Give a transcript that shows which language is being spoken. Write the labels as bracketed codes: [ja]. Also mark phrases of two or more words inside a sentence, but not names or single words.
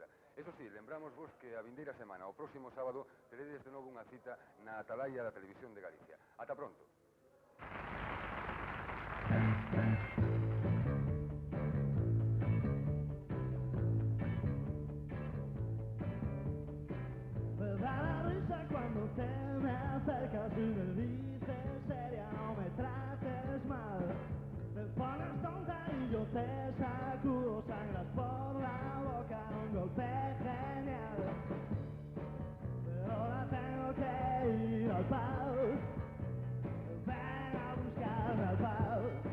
[es] Eso sí, [gl] lembramos vos que a vindeira semana, o próximo sábado, teredes de novo unha cita na atalaya da Televisión de Galicia. Ata pronto. [es] Me da la risa cuando te me acercas y me dices seria, no me trates mal. Te pones tonta y yo te sacudo, sangras por la boca, un golpe genial. Pero ahora tengo que ir al pub, ven a buscarme al pub.